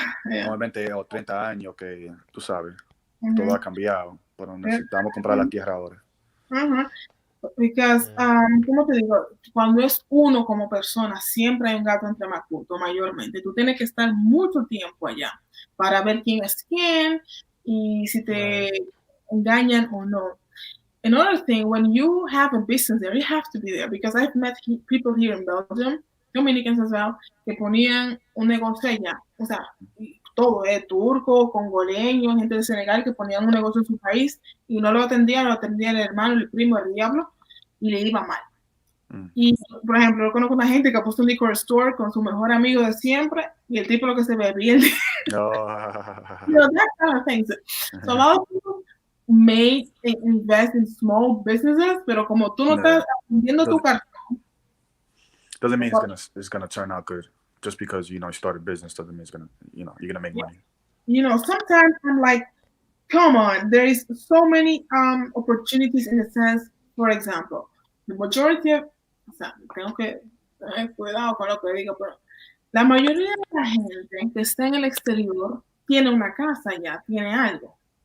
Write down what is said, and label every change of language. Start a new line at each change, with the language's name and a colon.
Spanish: Normalmente 30 años que tú sabes, todo ha cambiado, pero necesitamos comprar la tierra ahora.
English: Because,
Spanish: ¿cómo te digo? Cuando es uno como persona, siempre hay un gato entre macuto, mayormente. Tú tienes que estar mucho tiempo allá para ver quién es quién y si te engañan o no.
English: Another thing, when you have a business there, you have to be there because I've met people here in Belgium, Dominicans as well,
Spanish: que ponían un negocio allá. O sea, todo, turco, congoleño, gente de Senegal que ponían un negocio en su país y no lo atendía el hermano, el primo, el diablo, y le iba mal. Y, por ejemplo, yo conozco una gente que ha puesto un liquor store con su mejor amigo de siempre y el tipo lo que se ve bien.
English: That kind of things. So a lot of people may invest in small businesses,
Spanish: pero como tú no estás vendiendo tu cartón.
English: Doesn't mean it's gonna turn out good. Just because you start a business doesn't mean it's gonna you're gonna make money. Sometimes I'm like, come on, there is so many opportunities in the sense, for example, the majority of,
Spanish: o sea, tengo que tener cuidado con lo que digo, pero la mayoría de la gente que está en el exterior tiene una casa ya, tiene algo.